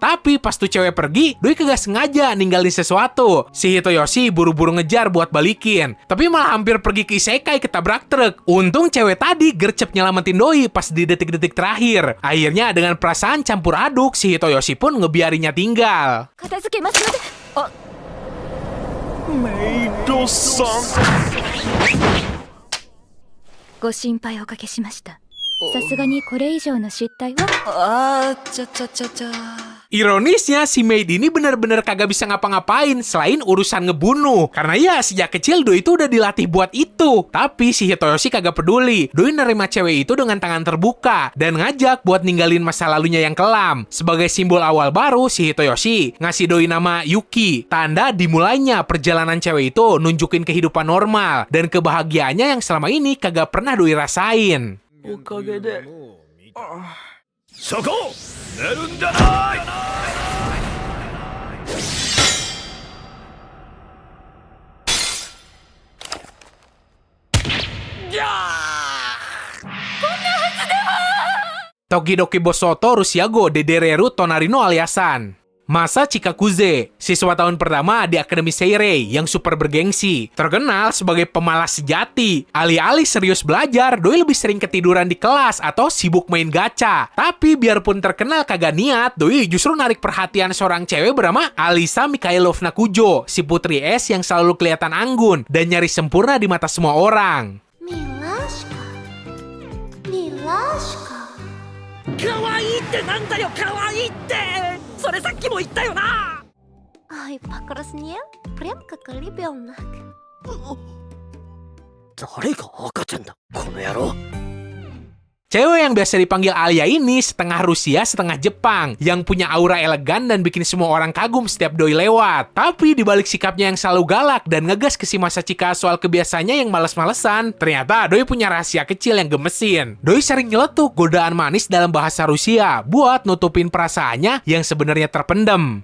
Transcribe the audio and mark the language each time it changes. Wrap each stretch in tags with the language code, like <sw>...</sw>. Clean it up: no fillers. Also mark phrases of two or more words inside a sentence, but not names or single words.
<id>Tapi pas tuh cewek pergi, doi kagak sengaja ninggalin sesuatu. Si Hitoyoshi buru-buru ngejar buat balikin. Tapi malah hampir pergi ke isekai ketabrak truk. Untung cewek tadi gercep nyelamatin doi pas di detik-detik terakhir. Akhirnya dengan perasaan campur aduk, si Hitoyoshi pun ngebiarinya tinggal.</id> <ja>片付けますので。あ、 ご心配おかけしました。さすがにこれ以上の失態は。</ja> <id>Ironisnya, si maid ini benar-benar kagak bisa ngapa-ngapain selain urusan ngebunuh. Karena ya, sejak kecil Doi itu udah dilatih buat itu. Tapi si Hitoyoshi kagak peduli. Doi nerima cewek itu dengan tangan terbuka dan ngajak buat ninggalin masa lalunya yang kelam. Sebagai simbol awal baru, si Hitoyoshi ngasih Doi nama Yuki. Tanda dimulainya perjalanan cewek itu nunjukin kehidupan normal dan kebahagiaannya yang selama ini kagak pernah Doi rasain.</id> <ja>おかげで。そこ寝るんじゃない。</ja> <id>Tokidoki Bosoto Rushiago Dedereru Tonarino Aliasan. Masa Chikakuze, siswa tahun pertama di Akademi Seirei yang super bergengsi. Terkenal sebagai pemalas sejati. Alih-alih serius belajar, Doi lebih sering ketiduran di kelas atau sibuk main gacha. Tapi biarpun terkenal kagak niat, Doi justru narik perhatian seorang cewek bernama Alisa Mikhailovna Kujo, si putri es yang selalu kelihatan anggun dan nyaris sempurna di mata semua orang.</id> <ru>Милашка. Милашка.</ru> <ja>可愛いってなんだよ、可愛いって。それさっきも言ったよな。</ja> <ru>Ай, покраснел? Прям как ребенок.</ru> <ja>誰が赤ちゃんだこの野郎。</ja> <id>Cewek yang biasa dipanggil Alia ini setengah Rusia, setengah Jepang, yang punya aura elegan dan bikin semua orang kagum setiap doi lewat. Tapi dibalik sikapnya yang selalu galak dan ngegas ke si Masachika soal kebiasaannya yang males-malesan, ternyata doi punya rahasia kecil yang gemesin. Doi sering nyeletuk godaan manis dalam bahasa Rusia buat nutupin perasaannya yang sebenarnya terpendam.</id>